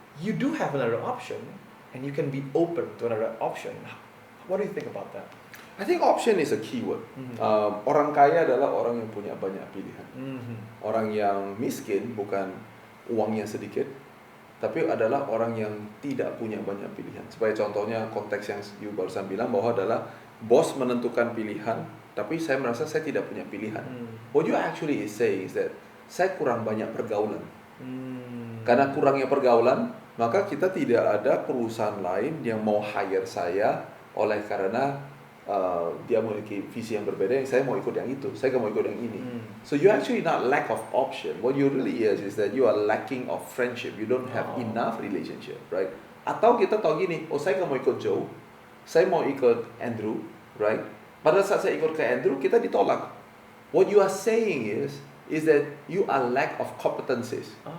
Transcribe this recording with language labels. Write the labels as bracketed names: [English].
[English] you do have another option, and you can be open to another option. What do you think about that? I think option is a keyword. Mhm. [Indonesian] Orang kaya adalah orang yang punya banyak pilihan. Mhm. Orang yang miskin bukan uangnya sedikit, tapi adalah orang yang tidak punya banyak pilihan. Sebagai contohnya konteks yang you barusan bilang bahwa adalah bos menentukan pilihan, tapi saya merasa saya tidak punya pilihan. [English] What you actually is saying is that [Indonesian] saya kurang banyak pergaulan. Karena kurangnya pergaulan, maka kita tidak ada perusahaan lain yang mau hire saya oleh karena dia memiliki visi yang berbeda, yang saya mau ikut yang itu, saya gak mau ikut yang ini. [English] So you actually not lack of option. What you really is that you are lacking of friendship. You don't have enough relationship, right? [Indonesian] Atau kita tahu gini, oh saya gak mau ikut Joe, saya mau ikut Andrew, right? Pada saat saya ikut ke Andrew, kita ditolak. [English] What you are saying is that you are lack of competencies.